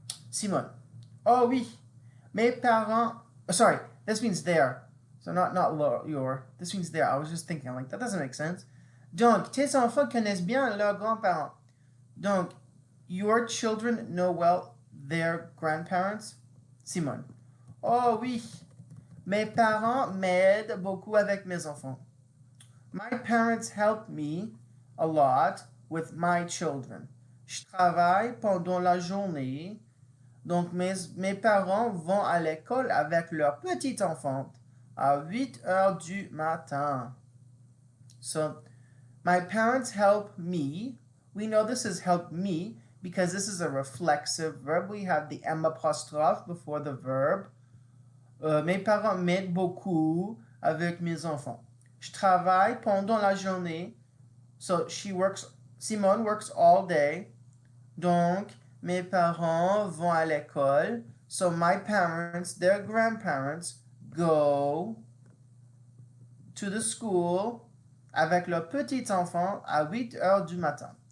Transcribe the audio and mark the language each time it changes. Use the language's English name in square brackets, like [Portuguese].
[English] Simone. [French] Oh oui, mes parents. [English] Oh, sorry, this means their. So not your. This means their. I was just thinking like that doesn't make sense. [French] Donc tes enfants connaissent bien leurs grands-parents. Donc [English] your children know well their grandparents. [French] Simone. Oh oui, mes parents m'aident beaucoup avec mes enfants. [English] My parents help me a lot with my children. [French] Je travaille pendant la journée. Donc mes parents vont à l'école avec leur petite enfant à 8 heures du matin. [English] So, my parents help me. We know this is help me because this is a reflexive verb. We have the M apostrophe before the verb. [French] Mes parents m'aident beaucoup avec mes enfants. Je travaille pendant la journée. [English] So Simone works all day. [French] Donc, mes parents vont à l'école. [English] So my parents, their grandparents, go to the school [French] avec leur petit enfant à 8 heures du matin.